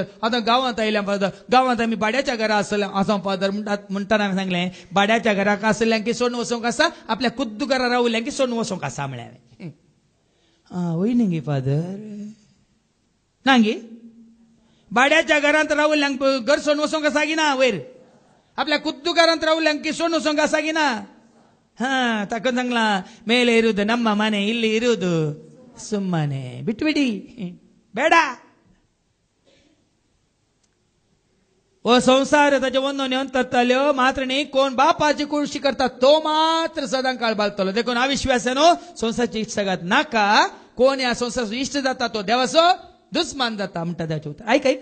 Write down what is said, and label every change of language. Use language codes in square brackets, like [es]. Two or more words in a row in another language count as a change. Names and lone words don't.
[kok] आतां गांवांत आयल्या फादर गांवांत आमी भाड्याच्या घरा आसा फादर म्हणटाना हांवें सांगलें भाड्याच्या घराक आसल्यांक की सोडून वचोंक आसा आपल्या कुद्दू घरा रावल्यांक की सोडून वचोंक आसा म्हळें वय न्ही गे फादर ना गे भाड्याच्या घरांत रावल्यांक घर सोडून वचोंक आसा की ना वयर आपल्या कुद्दू घरांत रावल्यांक की सोडून वचोंक आसा की ना [kn] ತಕ್ಕ ಸಂಗ್ಲ ಮೇಲೆ ಇರುವುದು ನಮ್ಮ ಮನೆ ಇಲ್ಲಿ ಇರುವುದು ಸುಮ್ಮನೆ ಬಿಟ್ಬಿಡಿ ಬೇಡ [kok] ओ संसार ताचे वंदो नेवन तरतल्यो मात्र न्ही कोण बापाची कुळशी करता तो मात्र सदांकाळ बाळगतलो देखून अविश्वासानो संसाराची इश्टाघात नाका कोण ह्या संसाराचो इश्ट जाता तो देवाचो दुस्मान जाता म्हणटा देवाचें उतर ऐक